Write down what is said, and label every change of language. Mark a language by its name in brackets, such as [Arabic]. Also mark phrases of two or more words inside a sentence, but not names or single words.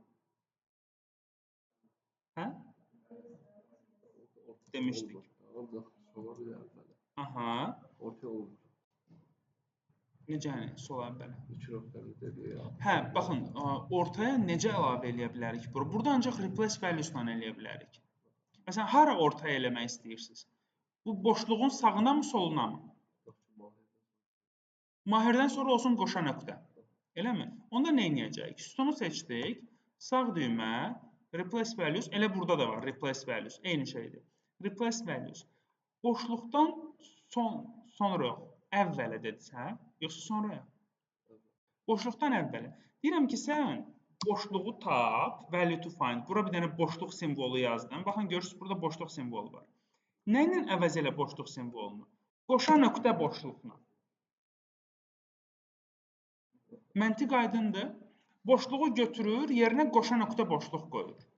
[Azerbaijani] Hə? Demişdik. Ancaq sola bir əvvələ. Aha. Ortaya olmur. Necə yəni, sola əvvələ? 2 nöqtəni dedi ya. Hə, baxın, ortaya necə əlavə eləyə bilərik? Burada ancaq [English] replace values- [Azerbaijani] la eləyə bilərik. Məsələn, hara ortaya eləmək istəyirsiniz? Bu boşluğun sağına mı, soluna mı? Mahirdən sonra olsun qoşa nöqtə. Eləmi? Onda nə edəcəyik? Sütunu seçdik. Sağ düymə, [English] replace values. [Azerbaijani] Elə burada da var, [English] replace values. [Azerbaijani] Eyni şeydir. [English] Replace values. [Azerbaijani] Boşluqdan sonra yox, əvvələ dedisə, yoxsa sonraya? Boşluqdan əvvələ. Deyirəm ki, sən boşluğu tap, [English] value to find. [Azerbaijani] Bura bir dənə boşluq simvolu yazdım. Baxın, görürsünüz, burada boşluq simvolu var. Nə ilə əvəz elə boşluq simvolunu? Qoşa nöqtə boşluqla. Məntiq aydındır. Boşluğu götürür, yerinə qoşa nöqtə boşluq qoyur.